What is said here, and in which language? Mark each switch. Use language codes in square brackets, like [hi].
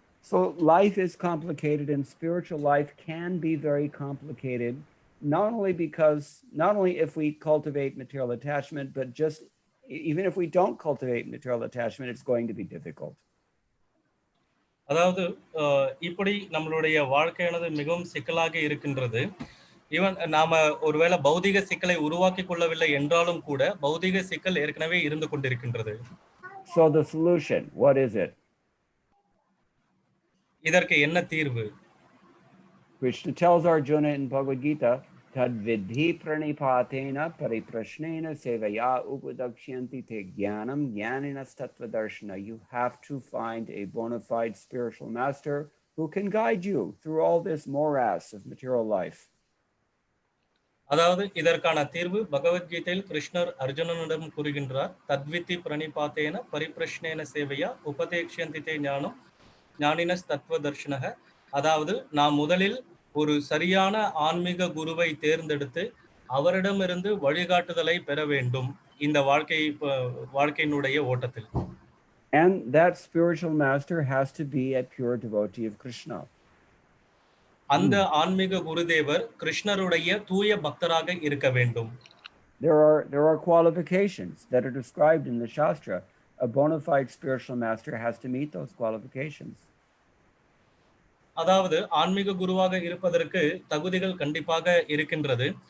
[en] So life is complicated, and spiritual life can be very complicated, not only if we cultivate material attachment, but just even if we don't cultivate material attachment, it's going to be difficult. [ta] அதாவது இப்படி நம்மளுடைய வாழ்க்கையானது மிகவும் சிக்கலாக இருக்கின்றது. Even நாம ஒருவேளை பௌதிக சிக்கலை உருவாக்கி கொள்ளவில்லை என்றாலும் கூட பௌதிக சிக்கல் ஏற்கனவே இருந்து கொண்டிருக்கின்றது. [en] So the solution, what is it? [ta] இதற்கு என்ன தீர்வு? [en] Krishna tells Arjuna in Bhagavad Gita, [sa] tad vidhi pranipatena pariprashnena sevaya upadakshyanti te jnanam jnanina tattva darshana. [en] You have to find a bona fide spiritual master who can guide you through all this morass of material life. [ta] அதாவது இதற்கான தீர்வு பகவத்கீதையில் கிருஷ்ணர் அர்ஜுனனிடம் கூறுகின்றார். [sa] தத்வித்தி பிரணிபாத்தேன பரிப்ரஷ்னேன சேவையா உபதேக்ஷந்தி தே ஞானம் ஞானினஸ் தத்துவ தர்ஷனக. [ta] அதாவது நாம் முதலில் ஒரு சரியான ஆன்மீக குருவை தேர்ந்தெடுத்து அவரிடமிருந்து வழிகாட்டுதலை பெற வேண்டும் இந்த வாழ்க்கையினுடைய ஓட்டத்தில். [en] And that spiritual master has to be a pure devotee of Krishna. [ta] அந்த ஆன்மீக குருதேவர் கிருஷ்ணருடைய தூய பக்தராக இருக்க வேண்டும். [en] There are qualifications that are described in the Shastra. A bona fide spiritual master has to meet those qualifications. [ta] அதாவது ஆன்மீக குருவாக இருப்பதற்கு தகுதிகள் கண்டிப்பாக இருக்கின்றது.